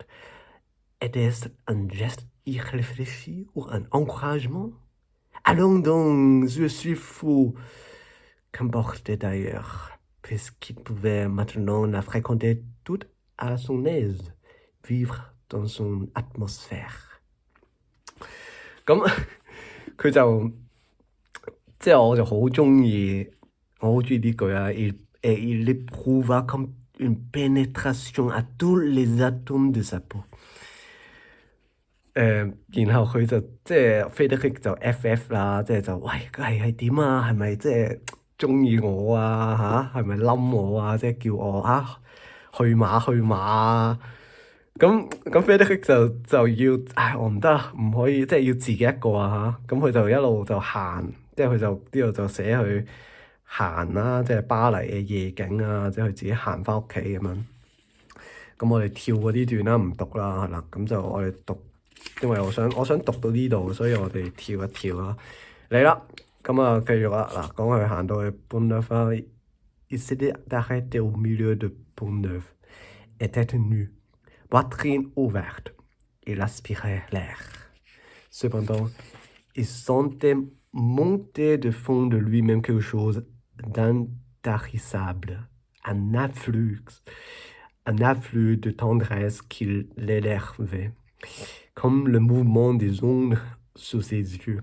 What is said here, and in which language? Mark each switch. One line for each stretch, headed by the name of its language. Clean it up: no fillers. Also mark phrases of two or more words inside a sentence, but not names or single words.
French: Était-ce un geste irréfléchi ou un encouragement? Allons donc, je suis fou. Qu'importe d'ailleurs, puisqu'il pouvait maintenant la fréquenter toute à son aise, vivre dans son atmosphère.
Cantonese: 咁佢就即係我就好中意，我好中意呢句啊。
French: Il éprouva comme une pénétration à tous les atomes de sa peau。
Cantonese: 然後佢就即係 Frédéric 就 FF 啦，即係就喂係點啊？係咪即係中意我啊？係咪冧我啊？即係叫我去馬啊！咁 Frédéric 就要我唔得啊，唔可以即係要自己一個啊咁佢就一路就行，即係佢就呢度就寫佢行啦，即係巴黎嘅夜景啊，即係佢自己行翻屋企咁樣。咁我哋跳嗰啲段啦，唔讀啦，係啦。咁就我哋讀，因為我想讀到呢度，所以我哋跳一跳啦。嚟啦，咁繼續啦。嗱，講佢行到去 Pont-Neuf 啦，
French: il s'était arrêté au milieu de Pont-Neuf, était nu, poitrine ouverte. Il aspirait l'air. Cependant, il sentait monter de fond de lui-même quelque chose d'intarissable, un afflux de tendresse qui l'énervait, comme le mouvement des ondes sous ses yeux.